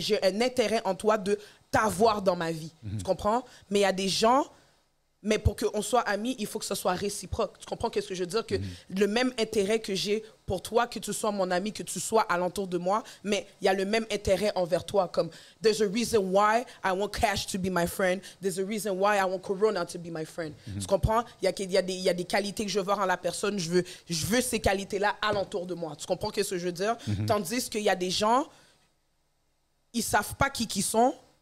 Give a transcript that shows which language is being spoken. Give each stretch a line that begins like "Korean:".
French: J'ai un intérêt en toi de t'avoir dans ma vie. Tu comprends? Mais il y a des gens... Mais pour qu'on soit amis, il faut que ce soit réciproque. Tu comprends ce que je veux dire? Que le même intérêt que j'ai pour toi, que tu sois mon ami, que tu sois alentour de moi, mais il y a le même intérêt envers toi.
English: Comme, there's a reason why I want Cash to be my friend. There's a reason why I want Corona to be my friend.
French: Tu comprends? Il y a des qualités que je veux voir en la personne. Je veux ces qualités-là alentour de moi. Tu comprends ce que je veux dire? Tandis qu'il y a des gens, ils savent pas qui sont.